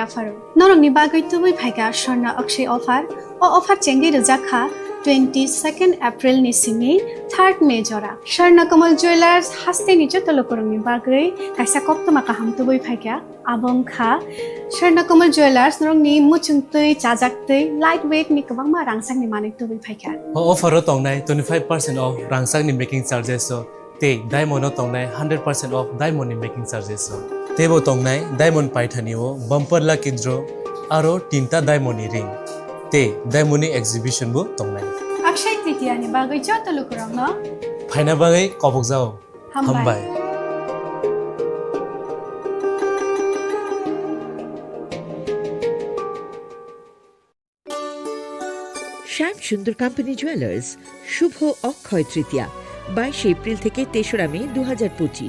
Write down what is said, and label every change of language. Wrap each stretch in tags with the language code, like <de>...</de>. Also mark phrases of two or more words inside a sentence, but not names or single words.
<trp>faru norongni bagai tubui phaiga sorna akshay offer o offer chengi rejakha 22nd April ni simi 3rd May jora Sharna Kamal Jewelers hastini joto lukurangni bagai kaisa koptoma kaham tubui phaiga abong kha Sharna Kamal Jewelers norongni muchungtui chajaktui lightweight ni kabangma rangsang ni manik tubui phaiga offer ro tongnai 25% off rangsang ni</trp> <en>making charges</en> <trp>so te diamond ro tongnai</trp> <en>100% off diamond</en> <trp>ni</trp> <en>making charges</en> <trp>so tebo tongnai diamond paithani o</trp> <en>bumper lucky draw</en> <trp>aro tinta diamond ni ring te diamond ni exhibition bo tongnai Akshay Tritiya ni bagai joto lukurangno phaina bagai kobok jao hambai</trp> <bn>শ্যাম সুন্দর কোম্পানি জুয়েলার্স শুভ অক্ষয় তৃতীয়া 22 এপ্রিল থেকে 3রা মে 2025।</bn>